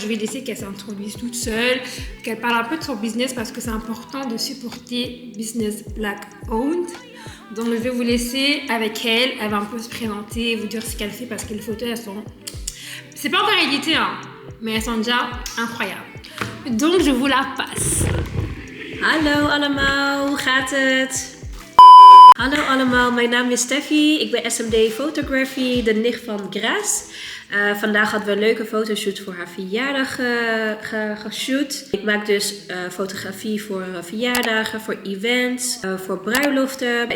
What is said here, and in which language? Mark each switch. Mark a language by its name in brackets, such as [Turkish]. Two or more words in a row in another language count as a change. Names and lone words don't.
[French] Je vais laisser qu'elle s'introduise toute seule, qu'elle parle un peu de son business parce que c'est important de supporter [English] Business Black Owned. [French] Donc je vais vous laisser avec elle. Elle va un peu se présenter, vous dire ce qu'elle fait parce que les photos, elles sont... C'est pas encore édité, hein, mais elles sont déjà incroyables. Donc je vous la passe. [Dutch] Hallo allemaal, hoe gaat het? Hallo allemaal, mijn naam is Steffi. Ik ben SMD Photography, de nicht van Grace. Vandaag hadden we een leuke fotoshoot voor haar verjaardag geshoot. Ik maak dus fotografie voor verjaardagen, voor events, voor bruiloften.